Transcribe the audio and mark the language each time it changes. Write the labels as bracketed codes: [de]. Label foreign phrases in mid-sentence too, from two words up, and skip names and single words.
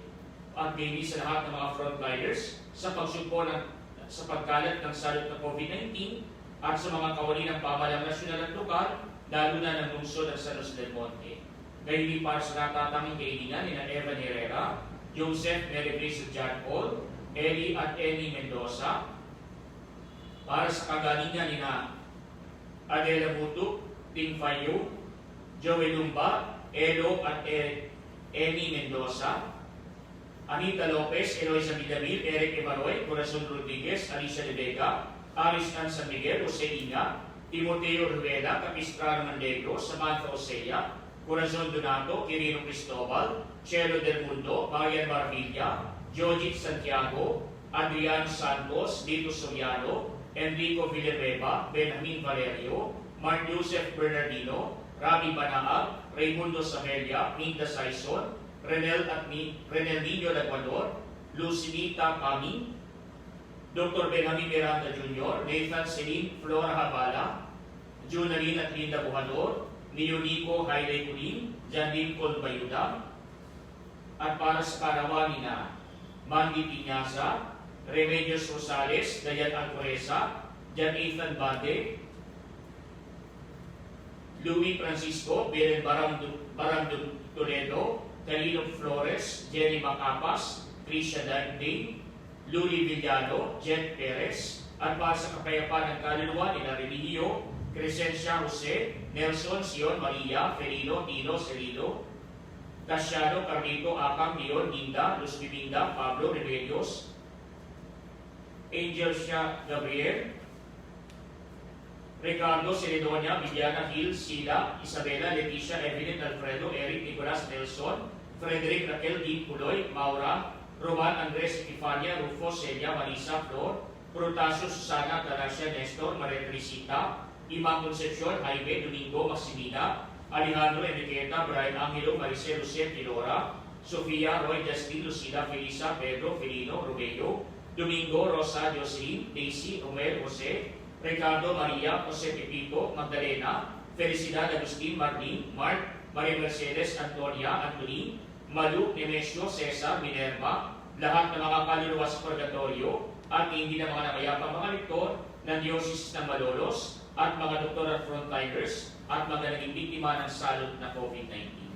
[tl] At hindi sa lahat ng mga frontliners sa pagsugpo sa pagkalat ng salot ng COVID-19 at sa mga kawani ng pamahalang nasyonal at lokal, lalo na ng lungsod ng San Luis del Monte. Gayuni para sa natatanging kaibigan ni Evan Herrera, Joseph Mary Grace at John Paul, Eli at Annie Mendoza, para sa kagalingan ni Adela Mutuk, Ting Fayo, Joey Lumba, Elo at Annie Mendoza, Anita Lopez, Eloisa Vidamil, Eric Emaroy, Corazon Rodriguez, Alicia de Vega, Aris An San Miguel, Jose Ina, Timoteo Rivera, Capistrano Mandegro, Samantha Osea, Corazon Donato, Quirino Cristobal, Chelo Del Mundo, Marian Marvilla, Jojit Santiago, Adriano Santos, Dito Soriano, Enrico Villanueva, Benjamin Valerio, Mark Joseph Bernardino, Rabi Banaag, Raimundo Samelia, Minda Saison, Renel Niño Laguador, Lucinita Kami, Dr. Benjamin Miranda Jr., Nathan Celine Flora Habala, Junalyn at Linda Buhador, Nionico Hailey Culin, Janine Colbayuda, at para sa karawan na Mandy Piñasa, Remedios Rosales, Dayan Alcoreza, Jan Ethan Bade, Louis Francisco, Belen Barang Toledo, Calino Flores, Jenny Macapas, Tricia Dagding, Luli Villano, Jet Perez, at para sa kapayapaan ng kaluluwa ni Remigio, Crescencia Jose, Nelson, Sion, Maria, Ferino, Tino, Celido, Casiano, Carlito, Akam, Leon, Linda, Luz Bibinda, Pablo, Remedios, Angel siya Gabriel, Ricardo Ceredonia, Viviana Hill, Sheila, Isabela, Leticia, Evelyn, Alfredo, Eric, Nicolas, Nelson, Frederick, Raquel, Dean, Puloy, Maura, Roman, Andres, Epifania, Rufo, Celia, Marisa, Flor, Protasio, Susana, Galacia, Nestor, Maria Teresita, Imang Concepcion, Jaime, Domingo, Maximina, Alejandro, Enriqueta, Brian Angelo, Maricel, Lucien, Pilora, Sofia, Roy, Justin, Lucida, Felisa, Pedro, Felino, Romeo, Domingo, Rosa, Jocelyn, Daisy, Omer, Jose, Ricardo, Maria, Jose Pepito, Magdalena, Felicidad, Agustin, Marlene, Mark, Maria Mercedes, Antonia, Anthony, Malu, Nemesio, Cesar, Minerva, lahat ng mga kaluluwa sa purgatorio at hindi na mga nakayapang mga rektor ng Diocese ng Malolos at mga doktor at frontliners at mga naging biktima ng salot na COVID-19.